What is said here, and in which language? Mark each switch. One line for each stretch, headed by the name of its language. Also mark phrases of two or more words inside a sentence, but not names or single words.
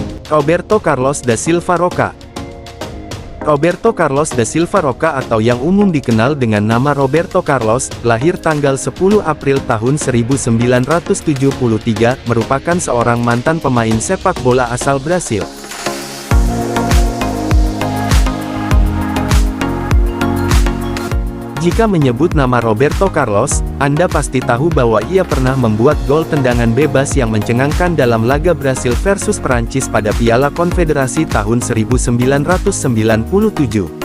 Indonesian: Roberto Carlos da Silva Roca. Roberto Carlos da Silva Roca atau yang umum dikenal dengan nama Roberto Carlos, lahir tanggal 10 April tahun 1973, merupakan seorang mantan pemain sepak bola asal Brasil. Jika menyebut nama Roberto Carlos, Anda pasti tahu bahwa ia pernah membuat gol tendangan bebas yang mencengangkan dalam laga Brasil versus Perancis pada Piala Konfederasi tahun 1997.